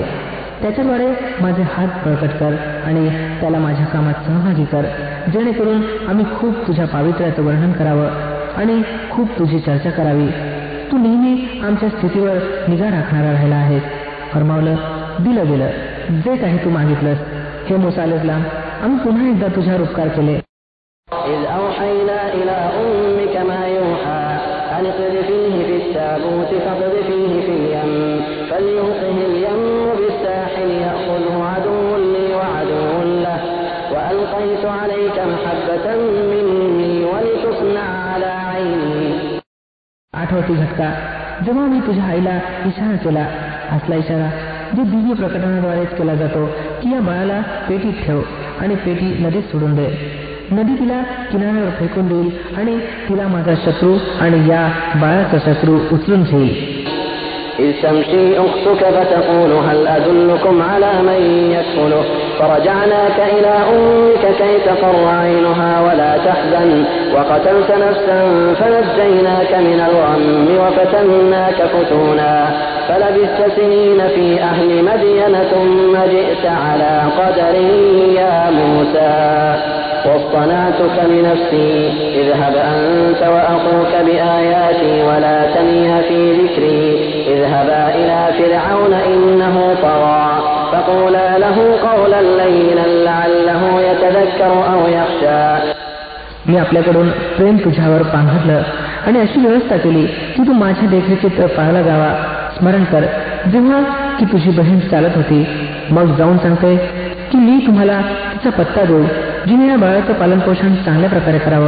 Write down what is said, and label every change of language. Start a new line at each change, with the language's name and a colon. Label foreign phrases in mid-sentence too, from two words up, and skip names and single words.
Marathi: त्याच्याद्वारे माझे हात बळकट कर आणि त्याला माझ्या कामात सहभागी कर, जेणेकरून आम्ही खूप तुझ्या पावित्र्याचं वर्णन करावं आणि खूप तुझी चर्चा करावी. तू नेहमी आमच्या स्थितीवर निगा राखणारा राहिला आहेस. फरमावलं, दिलं गेलं, जे काही तू मागितलंस. हे मूसा अलैहिस्सलाम, आम्ही पुन्हा एकदा तुझ्यावर उपकार केले.
Arabic: إذ أوحينا إلى أمك ما يوحى أن اقذفيه في التابوت فاقذفيه في اليم فليلقه اليم بالساحل يأخذه عدو لي وعدو له وألقيت عليك محبة مني ولتصنع على عيني.
Marathi: आठवती झटका, जेव्हा मी तुझ्या आईला इशारा केला, असला इशारा जो दिव्य प्रकटनाद्वारेच केला जातो की या बाळाला पेटीत ठेव आणि पेटी नदीत सोडून दे. नदी तिला किनाऱ्यावर फेकून देईल आणि तिला माझा शत्रू आणि या बाळाचा शत्रू उचलून घेईल.
Arabic: إذ تمشي أختك فتقول هل أدلكم على من يكفله فرجعناك إلى أمك كي تقر عينها ولا تحزن وقتلت نفسا فنجيناك من الغم وفتناك فتونا فلبثت سنين في أهل مدين ثم جئت على قدر يا موسى واصطنعتك لنفسي اذهب أنت وأخوك بآياتي ولا تنيا في ذكري اذهبا إلى فرعون إنه طغى فقولا له قولا لينا لعله يتذكر أو يخشى.
Marathi: मी आपल्याकडून प्रेम तुझ्यावर पांघरलं आणि अशी व्यवस्था केली की तू माझ्या देखरेखीत पाळला जावा. स्मरण कर, जेव्हा की तुझी बहीण चालत होती. मग जाऊन सांगते की मी तुम्हाला तिचा पत्ता देऊ, जिने या बाळाचं पालनपोषण चांगल्या प्रकारे करावं.